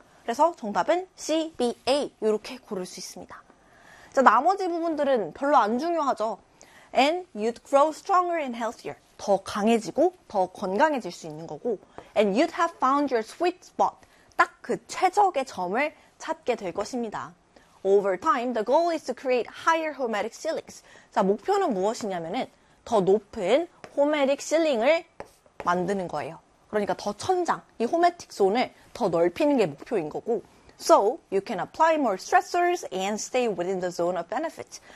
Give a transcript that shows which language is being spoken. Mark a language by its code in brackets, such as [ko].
[ko] 그래서 정답은 C, B, A 이렇게 고를 수 있습니다. 자, 나머지 부분들은 별로 안 중요하죠. [en] And you'd grow stronger and healthier. [ko] 더 강해지고 더 건강해질 수 있는 거고. [en] And you'd have found your sweet spot. [ko] 딱그 최적의 점을 찾게 될 것입니다. [en] Over time, the goal is to create higher hormetic ceilings. [ko] 자, 목표는 무엇이냐면은 더 높은 호메틱 실링을 만드는 거예요. 그러니까 더 천장, 이 호메틱 존을 더 넓히는 게 목표인 거고. [en] So you can apply more stressors and stay within the zone of benefits.